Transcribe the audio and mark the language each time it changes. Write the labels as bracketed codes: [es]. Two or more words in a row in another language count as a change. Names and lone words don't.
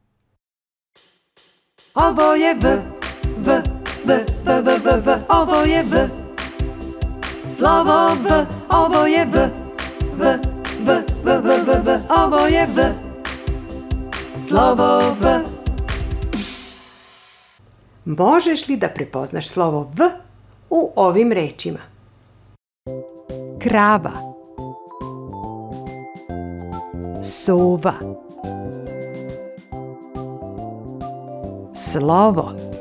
[sr] Ovo je V. V. V. V. V. V. V. Ovo je V. Slovo V. Ovo je V. V. V. V. V. V. V. Ovo je V. Slovo V. Možeš li da prepoznaš slovo V u ovim rečima? Krava. Sova. Slovo.